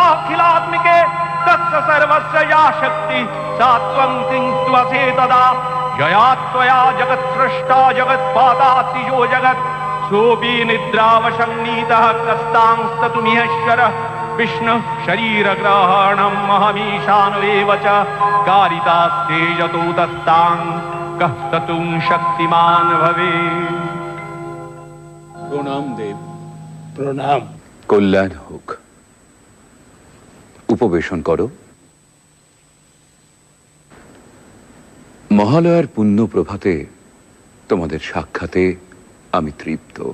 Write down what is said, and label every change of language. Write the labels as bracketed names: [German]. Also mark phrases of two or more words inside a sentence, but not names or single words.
[Sanskrit] सतसद्वाखिलात्मिके तस्य सर्वस्य या शक्ति सा त्वं किं त्वसे तदा यया त्वया जगत्सृष्टा जगत्पादातिजो जगत् सोऽपि निद्रावशन्नीतः कस्तांस्ततुमिहश्वरः विष्णुः शरीरग्रहणम् अहमीशानवेव च कारितास्ते यतो तस्तां कः स्ततुं शक्तिमान् भवेत्। [Bangla] প্রণাম দেব। প্রণাম। কল্যাণ হোক। উপবেশন করো। মহালয়ার পুণ্য প্রভাতে তোমাদের সাক্ষাতে আমি তৃপ্ত।